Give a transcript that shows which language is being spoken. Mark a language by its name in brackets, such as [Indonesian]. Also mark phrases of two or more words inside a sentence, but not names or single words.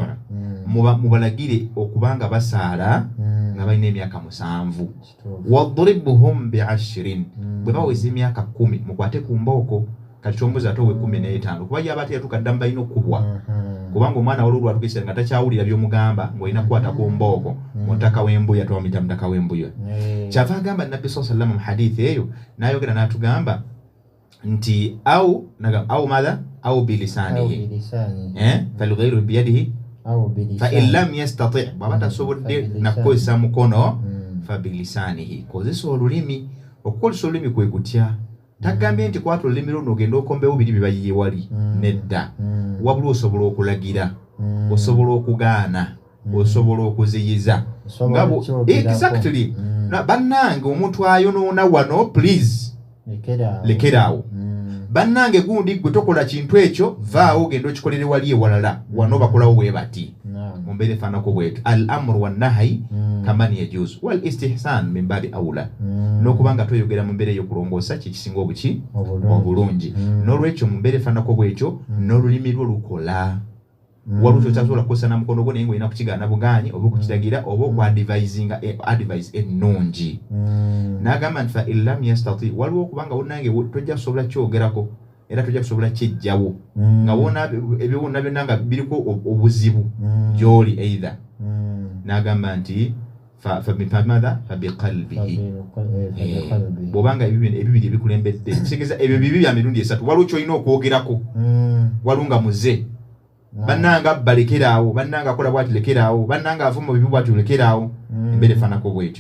[Ganda] 7 mubalagire okubanga basaala nga balina emyaka 7 wadribuhum bi10 bwe baweza emyaka 10 mukwate ku mbooko kati kyombuzi ate owe 15 kuba yaba ate yatuuka dda balina okubwa kubanga omwana waliwo lwatukisa nga takyawulira by'omugamba ng'olina kukwata ku mbooko mutaka w'embuya twamuyita mutaka w'embuya kyava agamba Nabbi [Arabic] صلى الله عليه وسلم [Ganda] mu hadithi eyo n'ayogera n'atugamba nti [Arabic] أو مضى أو بلسانه فالغير بيده فإن لم يستطع' [Ganda] bw'aba tasobodde nakukozesa mukono [Arabic] فبلسانه [Ganda] kozesa olulimi okukozesa olulimi kwe kutya tagambye nti kwata olulimi luno ogenda okombewo biri bibayiye wali nedda wabula osobola okulagira osobola okugaana osobola okuziyiza ngabo exactly bannange omuntu ayonoona wano please lekeraawo bannange gundi gwe tokola kintu ekyo vaawo ogenda okikolere wali ewalala wano bakolawo bwe bati mu mbeera efaanako bwetu [Arabic] الأمر والنهي كما يجوز والاستحسان من باب أولى [Ganda] n'okuba nga toyogera mu mbeera ey'okulongoosa kyekisinga obulungi n'olwekyo mu mbeera efaanako bwekyo n'olulimi lwo lukola waluto tasobola kukosa na mukono gwo naye ng'olina kukigaana bugaanyi oba okukiragira oba okwadvisinga advice ennungi. N'agamba nti [Arabic] فإن لم يستطع, [Ganda] waliwo okubanga wonnange tojja kusobola kyogerako era tojja kusobola kyejjawo nga wona ebiwuna byonna nga biriko obuzibu gy'oli either. N'agamba nti [Arabic] فبقلبه, [Ganda] bw'obanga ebibiri ebikulembedde kitegeeza ebyo bibi bya mirundi esatu waliwo kyolina okwogerako, waliwo nga muze bannanga balekeraawo, bannanga akola bwati lekeraawo, bannanga avuma bibi bwati lekeraawo, embeera efaanako bwetyo.